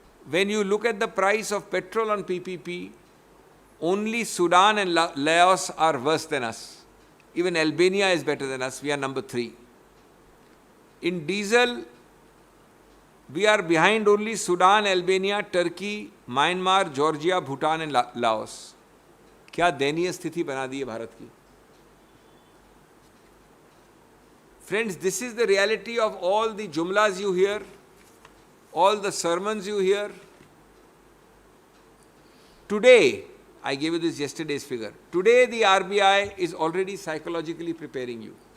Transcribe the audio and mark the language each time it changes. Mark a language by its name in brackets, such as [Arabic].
[English] When you look at the price of petrol on PPP, only Sudan and Laos are worse than us. Even Albania is better than us. We are number 3. In diesel, we are behind only Sudan, Albania, Turkey, Myanmar, Georgia, Bhutan and Laos. [Hindi] क्या दयनीय स्थिति बना दी है भारत की. [English] Friends, this is the reality of all the jumlas you hear, all the sermons you hear. Today, I gave you this yesterday's figure. Today, the RBI is already psychologically preparing you.